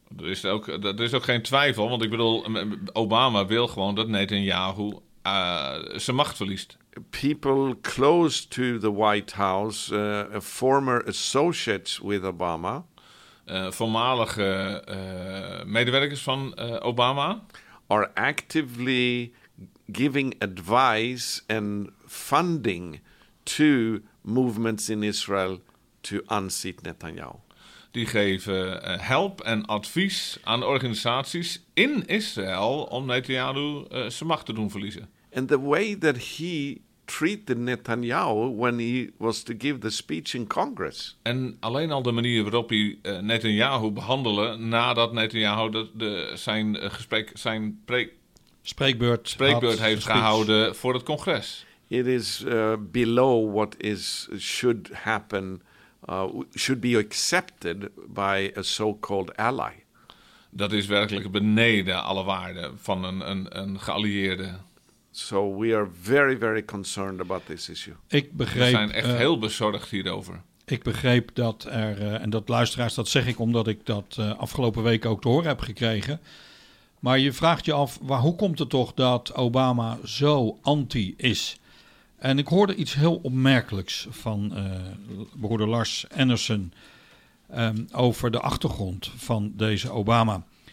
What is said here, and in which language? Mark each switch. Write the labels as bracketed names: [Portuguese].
[Dutch] Er is ook geen twijfel, want ik bedoel, Obama wil gewoon dat Netanyahu zijn macht verliest. [English] People close to the White House, former associates with Obama, [Dutch] voormalige medewerkers van Obama, [English] are actively giving advice and funding to movements in Israel to unseat Netanyahu. [Dutch] Die geven help en advies aan organisaties in Israël om Netanyahu zijn macht te doen verliezen. [English] And the way that he treated Netanyahu when he was to give the speech in Congress. [Dutch] En alleen al de manier waarop hij Netanyahu behandelde nadat Netanyahu zijn spreekbeurt heeft gehouden voor het congres. [English] It is below what is should happen, should be accepted by a so-called ally. [Dutch] Dat is werkelijk beneden alle waarden van een geallieerde. [English] So we are very, very concerned about this issue. [Dutch] Ik begreep, we zijn echt heel bezorgd hierover. Ik begreep dat er, en dat luisteraars, dat zeg ik omdat ik dat afgelopen week ook te horen heb gekregen. Maar je vraagt je af, hoe komt het toch dat Obama zo anti is? En ik hoorde iets heel opmerkelijks van broeder Lars Anderson over de achtergrond van deze Obama.